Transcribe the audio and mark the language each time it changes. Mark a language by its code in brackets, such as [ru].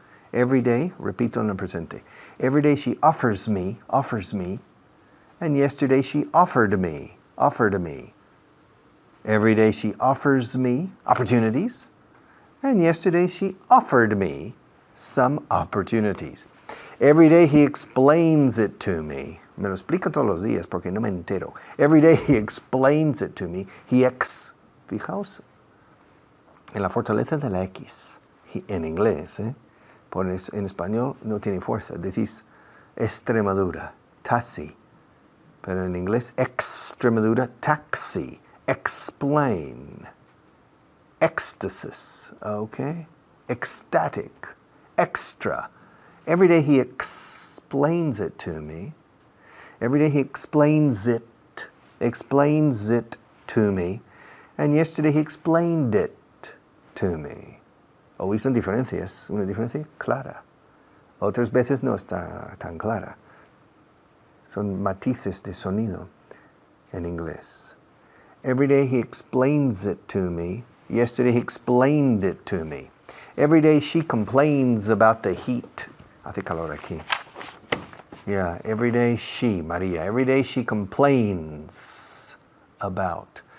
[en] Every day, [es] repito en el presente. [en] Every day she offers me, and yesterday she offered me. Every day she offers me opportunities, and yesterday she offered me some opportunities. Every day he explains it to me. [es] Me lo explica todos los días porque no me entero. [en] Every day he explains it to me. [es] Fijaos en la fortaleza de la X. En inglés, Pones, en español no tiene fuerza. Decís Extremadura, taxi. Pero en inglés, Extremadura, taxi. [en] Explain. Ecstasis, okay? Ecstatic. Extra. Every day he explains it to me. Every day he explains it to me. And yesterday he explained it to me. [es] Hoy son diferencias, una diferencia clara. Otras veces no está tan clara. Son matices de sonido en inglés. [en] Every day he explains it to me. Yesterday he explained it to me. Every day she complains about the heat. [es] Hace calor aquí. [en] Yeah, every day she, Maria, every day she complains about.